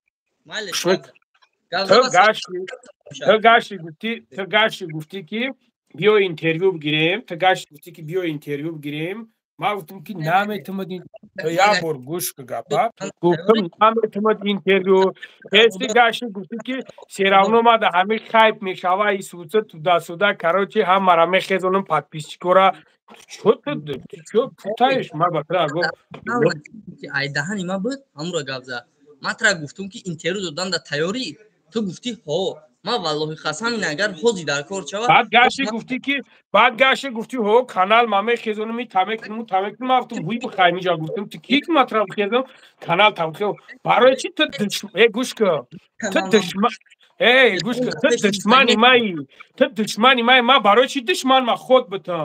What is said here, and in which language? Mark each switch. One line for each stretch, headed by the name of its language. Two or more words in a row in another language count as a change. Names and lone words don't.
Tajik: ту гашти гуфтӣ ки биё интервю бигирем. Ман гуфтам ки наметавонад. ябор гӯш кӯ гапа. гуфтам наметавонад интервю. ҳести гашти гуфтӣ ки серавнома да ҳамин хайп мешава и суда короче ҳамара мехезонам подписчикора. чӯ путаиш ма батра гуфт ай даҳани ма буд ҳамура гап зад. матра гуфтам ки интервю додан да тайёрӣ? ту гуфтӣ ҳо. ма валлоҳи қасам ин агар ҳозир дар кор шава баъд гашти гуфтӣ ҳо канал ма мехезонам и тамекунам ма гуфтам ҳуй бихай миҷа гуфтам ту ки матра хезам канал тавхё барои чӣ ту гӯш кӯ ту душмани маи ма барои чӣ душман ма ход битам?